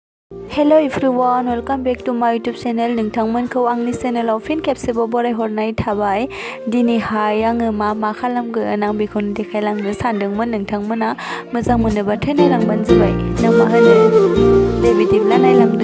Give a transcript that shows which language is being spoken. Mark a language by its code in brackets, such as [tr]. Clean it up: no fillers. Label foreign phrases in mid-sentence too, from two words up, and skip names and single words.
[en] Hello everyone, welcome back to my YouTube channel. [brx] नोंथांमोनखौ आंनि चेनेलाव फिन खेबसेबाव बरायहरनाय थाबाय। दिनैहाय आङो मा खालामगोन आं बेखौनो देखायलांनो सानदोंमोन। नोंथांमोना मोजां मोनोबाथाय नायलांबानो जाबाय। नों मा होनो? दे बिदिब्ला नायलांदो।